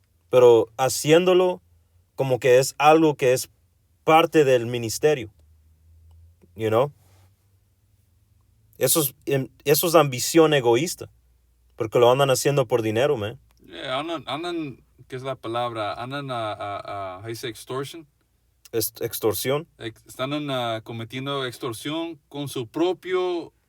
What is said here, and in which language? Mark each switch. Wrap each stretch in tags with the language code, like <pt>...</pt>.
<es>Pero haciéndolo como que es algo que es parte del ministerio. Eso es ambición egoísta. Porque lo andan haciendo por dinero, man. Yeah, andan, ¿qué es la palabra? Andan</es> <en>how you say extortion?</en> <es>Extorsión. Están cometiendo extorsión con su propio</es>